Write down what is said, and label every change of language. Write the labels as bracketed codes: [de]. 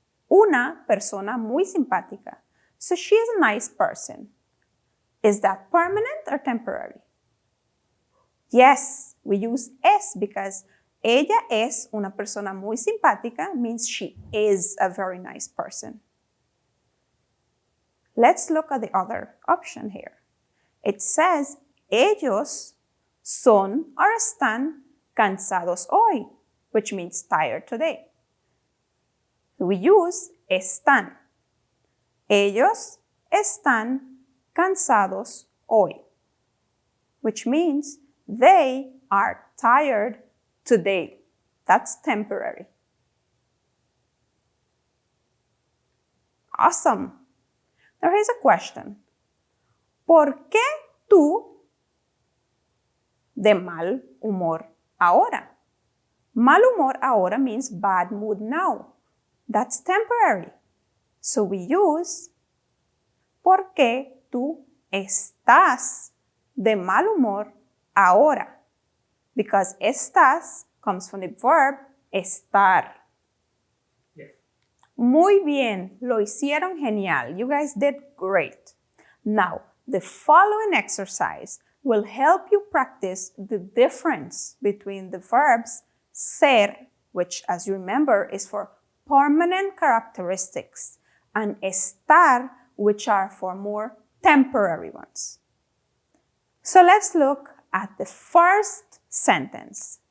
[es] Una persona muy simpática. [en] So she is a nice person. Is that permanent or temporary? Yes, we use es because [es] ella es una persona muy simpática [en] means she is a very nice person. Let's look at the other option here. It says, [es] ellos son [en] or [es] están cansados hoy, [en] which means tired today. We use están. [es] Ellos están cansados hoy, [en] which means they are tired today. That's temporary. Awesome. Now here's a question. [es] ¿Por qué tú de mal humor ahora? Mal humor ahora [en] means bad mood now. That's temporary. So we use [es] ¿por qué tú estás de mal humor ahora? [en] Because estás comes from the verb estar. Yes. [es] Muy bien, lo hicieron genial. [en] You guys did great. Now, the following exercise will help you practice the difference between the verbs ser, which as you remember is for permanent characteristics, and estar, which are for more temporary ones. So let's look at the first sentence.